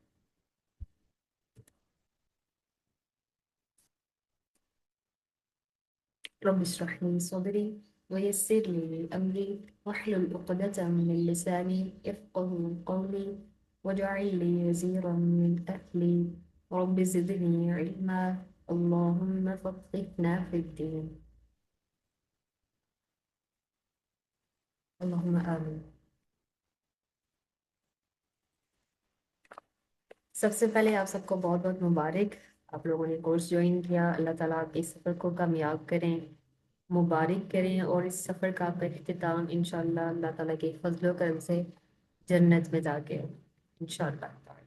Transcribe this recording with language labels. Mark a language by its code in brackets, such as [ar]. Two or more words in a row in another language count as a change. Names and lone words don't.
[ar] رب اشرح لي صدري ويسر لي أمري واحلل عقدة من لساني يفقهوا قولي واجعل لي وزيرا من أهلي رب زدني علما اللهم فقهنا في الدين اللهم آمين. [ur] سب سے پہلے آپ سب کو بہت بہت مبارک. آپ لوگوں نے کورس جوائن کیا۔ اللہ تعالیٰ آپ کے اس سفر کو کامیاب کریں، مبارک کریں اور اس سفر کا آپ کا اختتام انشاءاللہ اللہ تعالیٰ کے فضلو کرم سے جنت میں جاکے ہو انشاءاللہ تعالیٰ.